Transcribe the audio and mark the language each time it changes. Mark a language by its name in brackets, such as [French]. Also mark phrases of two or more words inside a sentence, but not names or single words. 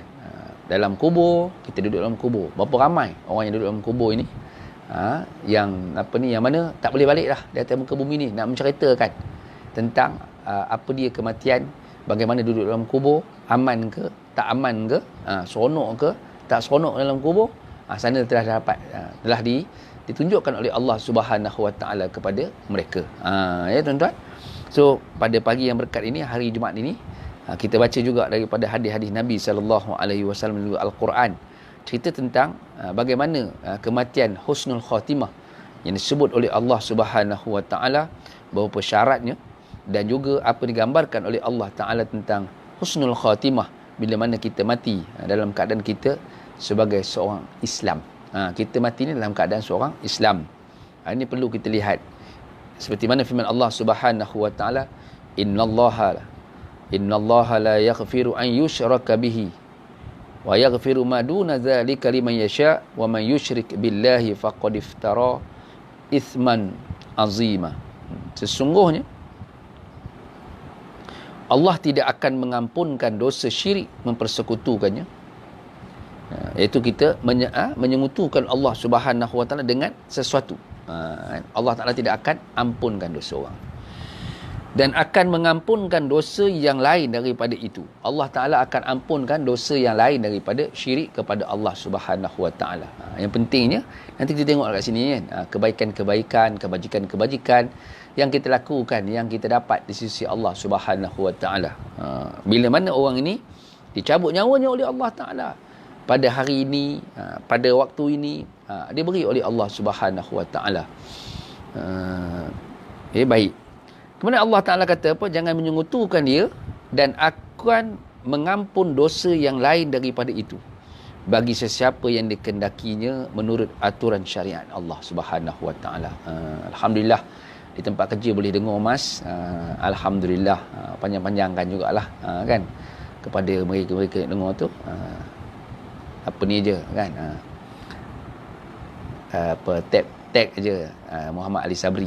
[Malay] Dalam kubur, kita duduk dalam kubur. Berapa ramai orang yang duduk dalam kubur ini, yang mana tak boleh balik dah di atas muka bumi ni, nak menceritakan tentang apa dia kematian, bagaimana duduk dalam kubur, aman ke, tak aman ke, seronok ke, tak seronok dalam kubur. Sana telah ditunjukkan oleh Allah [Arabic] سبحانه وتعالى [Malay] kepada mereka. Ya tuan-tuan. So pada pagi yang berkat ini, hari Jumaat ini, kita baca juga daripada hadis-hadis Nabi [Arabic] صلى الله عليه وسلم [Malay] dan juga Al-Quran, cerita tentang bagaimana kematian [Arabic] حسن الخاتمة [Malay] yang disebut oleh Allah [Arabic] سبحانه وتعالى, [Malay] berupa syaratnya, dan juga apa digambarkan oleh Allah Ta'ala tentang [Arabic] حسن الخاتمة [Malay] bila mana kita mati dalam keadaan kita sebagai seorang Islam. Kita mati ni dalam keadaan seorang Islam. Ini perlu kita lihat. Seperti mana firman [Arabic] الله سبحانه وتعالى، إن الله لا يغفر أن يشرك به ويغفر ما دون ذلك لمن يشاء ومن يشرك بالله فقد افترى إثما عظيما. [Malay] Sesungguhnya Allah tidak akan mengampunkan dosa syirik mempersekutukannya, iaitu kita menyengutukan Allah [Arabic] سبحانه وتعالى [Malay] dengan sesuatu. Allah Taala tidak akan ampunkan dosa orang, dan akan mengampunkan dosa yang lain daripada itu. Allah Ta'ala akan ampunkan dosa yang lain daripada syirik kepada Allah [Arabic] سبحانه وتعالى. [Malay] Yang pentingnya, nanti kita tengok kat sini, kan, kebaikan-kebaikan, kebajikan-kebajikan yang kita lakukan, yang kita dapat di sisi Allah [Arabic] سبحانه وتعالى. [Malay] Bila mana orang ini dicabut nyawanya oleh Allah Ta'ala, pada hari ini, pada waktu ini, diberi oleh Allah [Arabic] سبحانه وتعالى. [Malay] Baik. Kemudian Allah Ta'ala kata apa? Jangan menyengutukan dia, dan akan mengampun dosa yang lain daripada itu bagi sesiapa yang dikehendakinya menurut aturan syariat Allah [Arabic] سبحانه وتعالى. [Malay] Alhamdulillah, di tempat kerja boleh dengar, Mas. Alhamdulillah, panjang-panjangkan jugalah, kan, kepada mereka-mereka yang dengar tu. Apa ni je, kan, tag je, Muhammad Ali Sabri.